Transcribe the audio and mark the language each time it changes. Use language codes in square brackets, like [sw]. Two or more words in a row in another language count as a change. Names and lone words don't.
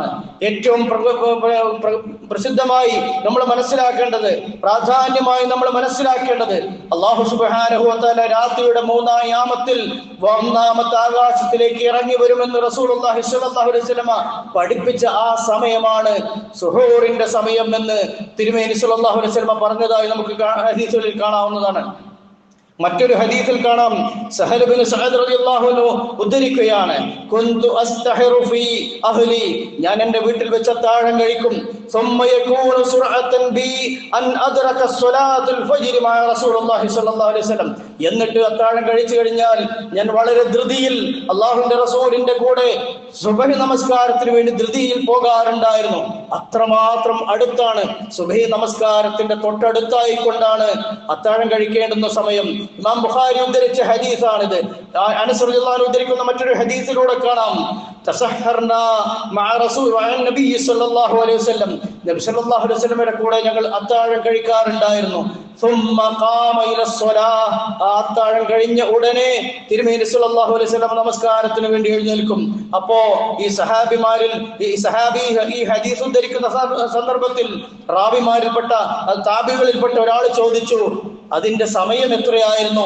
[ml] ഏറ്റവും പ്രസിദ്ധമായി നമ്മൾ മനസ്സിലാക്കേണ്ടത്, പ്രാധാന്യമായി നമ്മൾ മനസ്സിലാക്കേണ്ടത്, [ar] الله سبحانه وتعالى [ml] രാത്രിയുടെ 3-ാം യാമത്തിൽ 1-ാമത്തെ ആകാശത്തിലേക്ക് ഇറങ്ങി വരുമെന്ന് [ar] رسول الله صلى الله عليه وسلم [ml] പഠിപ്പിച്ച ആ സമയമാണ് സുഹൂറിന്റെ സമയം എന്ന് തിരുമേനി [ar] صلى الله عليه وسلم [ml] പറഞ്ഞതായി നമുക്ക് ഹദീസുകളിൽ കാണാവുന്നതാണ്. മറ്റൊരു ഹദീസിൽ കാണാം, സഹൽ ഇബ്നു സഅദ് [ar] رضي الله عنه [ml] ഉദ്ധരിക്കുകയാണ്, [ar] كنت أتسحر في أهلي, [ml] ഞാൻ എൻ്റെ വീട്ടിൽ വെച്ച് അത്താഴം കഴിക്കും. [ar] ثم يكون سرعة بي أن أدرك الصلاة الفجر مع رسول الله صلى الله عليه وسلم. [ml] എന്നിട്ട് അത്താഴം കഴിച്ചു കഴിഞ്ഞാൽ ഞാൻ വളരെ ധൃതിയിൽ അല്ലാഹുവിന്റെ റസൂലിന്റെ കൂടെ സുബഹി നമസ്കാരത്തിന് വേണ്ടി ധൃതിയിൽ പോകാറുണ്ടായിരുന്നു. അത്രമാത്രം അടുത്താണ്, സുബഹി നമസ്കാരത്തിന്റെ തൊട്ടടുത്തായി കൊണ്ടാണ് അത്താഴം കഴിക്കേണ്ടുന്ന സമയം. ഇമാം ബുഖാരി ഉദ്ധരിച്ച ഹദീസാണിത്. അനസ് [ar] رضي الله عنه [ml] ഉദ്ധരിക്കുന്ന മറ്റൊരു ഹദീസിലൂടെ കാണാം, [ar] تسحرنا مع رسول نبي صلى الله عليه وسلم, نبي صلى الله عليه وسلم [ml] കൂടെ ഞങ്ങൾ അത്താഴം കഴിക്കാറുണ്ടായിരുന്നു. [ar] ثم قام الى الصلاه, [ml] അത്താഴം കഴിഞ്ഞ ഉടനെ തിരുമേനി [ar] صلى الله عليه وسلم [ml] നമസ്കാരത്തിന് വേണ്ടി എഴുന്നേൽക്കും. അപ്പോ ഈ സഹാബി ഈ ഹദീസ് ഉദ്ധരിക്കുന്ന സന്ദർഭത്തിൽ റാവിമാരിൽപ്പെട്ട താബികളിൽപ്പെട്ട ഒരാൾ ചോദിച്ചു, അതിന്റെ സമയം എത്രയായിരുന്നു?